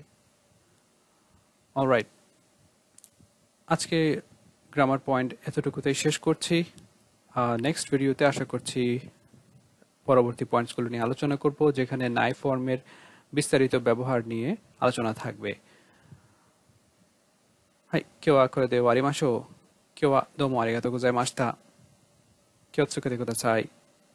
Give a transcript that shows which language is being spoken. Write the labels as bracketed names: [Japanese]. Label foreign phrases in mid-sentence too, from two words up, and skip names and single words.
[Bangla] অলরাইট, আজকে গ্রামার পয়েন্ট এতটুকুতেই শেষ করছি। নেক্সট ভিডিওতে আশা করছি পরবর্তী পয়েন্টসগুলো নিয়ে আলোচনা করব, যেখানে নাই ফর্মের বিস্তারিত ব্যবহার নিয়ে আলোচনা থাকবে। [Japanese] はい、今日はこれで終わりましょう。今日はどうもありがとうございました。気をつけてください。